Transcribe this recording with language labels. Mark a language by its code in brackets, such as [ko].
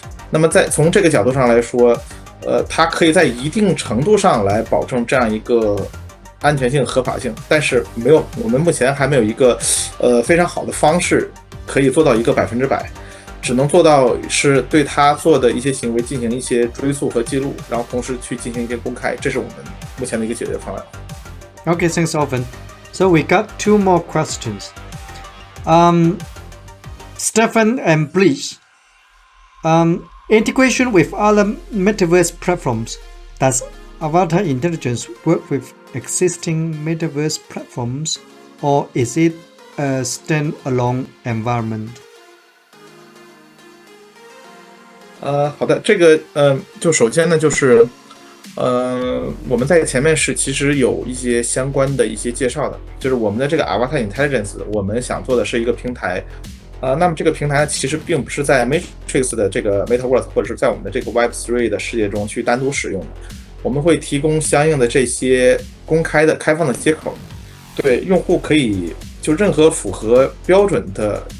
[zh] 那么从这个角度上来说，它可以在一定程度上来保证这样一个安全性、合法性，但是我们目前还没有一个非常好的方式可以做到一个100%。只能做到是对他做的一些行为进行一些追溯和记录，然后同时去进行一些公开，这是我们目前的一个解决方案。 [en] Okay, thanks, Owen. So we got 2 more questions. Stefan and Bleach. Integration with other metaverse platforms. Does Avatar Intelligence work with existing metaverse platforms, or is it a standalone environment? [zh] 好的，这个就首先呢，就是我们在前面是其实有一些相关的一些介绍的，就是我们的这个 Avatar Intelligence， 我们想做的是一个平台，那么这个平台其实并不是在 Matrix 的这个 Metaverse 或者是在我们的这个 Web3 的世界中去单独使用的，我们会提供相应的这些公开的开放的接口，对，用户可以就任何符合标准的。